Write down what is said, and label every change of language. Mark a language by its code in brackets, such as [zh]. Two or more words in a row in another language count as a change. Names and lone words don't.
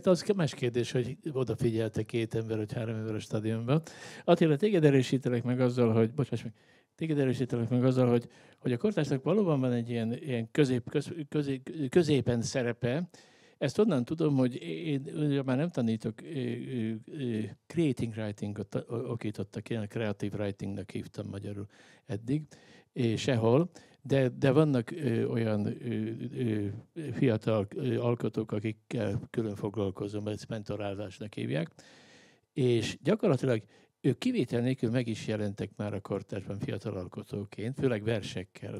[hu] Az más kérdés, hogy odafigyeltek 2 ember vagy 3 ember a stadionban. Attila, téged erősítelek meg azzal, hogy a kortársnak valóban van egy ilyen középen szerepe. Ezt onnan tudom, hogy én már nem tanítok, [en] creating writing-ot [hu] okítottak, ilyen [en] creative writing-nak [hu] hívtam magyarul eddig, sehol. De vannak olyan fiatal alkotók, akikkel külön foglalkozom, ezt mentorálásnak hívják, és gyakorlatilag ők kivétel nélkül meg is jelentek már a kortársban fiatal alkotóként, főleg versekkel.